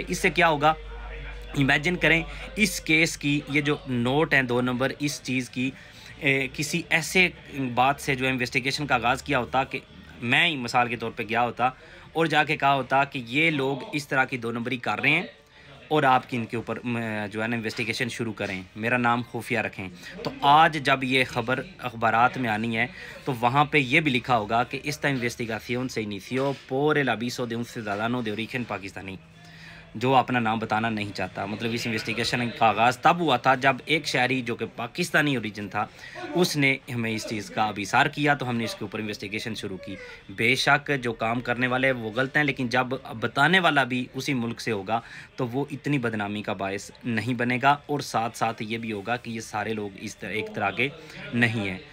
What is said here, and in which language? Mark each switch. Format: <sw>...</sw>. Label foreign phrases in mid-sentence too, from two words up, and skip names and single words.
<ur>اس سے کیا ہوگا، امیجن کریں اس کیس کی یہ جو نوٹ ہیں 2 نمبر، اس چیز کی کسی ایسے بات سے جو انویسٹیگیشن کا آغاز کیا ہوتا کہ میں ہی مثال کے طور پہ گیا ہوتا اور جاکے کہا ہوتا کہ یہ لوگ اس طرح کی 2 نمبری کر رہے ہیں اور آپ کی ان کے اوپر جو ہے نا انویسٹیگیشن شروع کریں، میرا نام خفیہ رکھیں۔ تو آج جب یہ خبر اخبارات میں آنی ہے تو وہاں پہ یہ بھی لکھا ہوگا کہ</ur> <es>esta investigación se inició por el aviso de un ciudadano de origen pakistaní،</es> <ur>جو اپنا نام بتانا نہیں چاہتا۔ مطلب اس انویسٹیگیشن کا آغاز تب ہوا تھا جب ایک شہری جو کہ پاکستانی اوریجن تھا اس نے ہمیں اس چیز کا ابھیسار کیا، تو ہم نے اس کے اوپر انویسٹیگیشن شروع کی۔ بے شک جو کام کرنے والے وہ غلط ہیں، لیکن جب بتانے والا بھی اسی ملک سے ہوگا تو وہ اتنی بدنامی کا باعث نہیں بنے گا، اور ساتھ ساتھ یہ بھی ہوگا کہ یہ سارے لوگ اس طرح ایک طرح کے نہیں ہیں۔</ur>